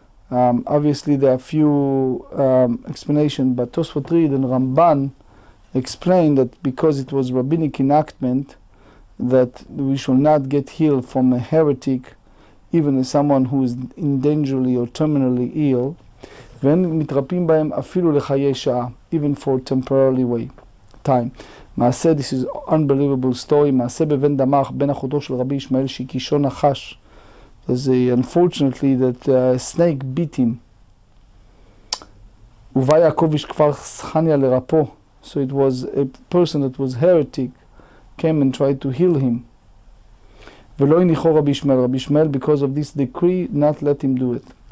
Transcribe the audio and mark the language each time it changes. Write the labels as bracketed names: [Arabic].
[English] Obviously there are few explanations, but Tosfot Reed and Ramban explain that because it was rabbinic enactment that we should not get healed from a heretic, even as someone who is dangerously or terminally ill, [Hebrew] ואין מתרפאים בהם אפילו לחיי שעה, [English] even for temporarily time. [Hebrew] מעשה, [English] this is unbelievable story, [Hebrew] מעשה בבן דמך, בן אחותו של רבי ישמעאל שהקישו נחש. [English] There's unfortunately that a snake beat him. [Hebrew] ובא יעקב איש כפר סחניה לרפו. [English] So it was a person that was heretic came and tried to heal him. [Hebrew] ולא הניחו רבי ישמעאל. [English] רבי ישמעאל, because of this decree, not let him do it.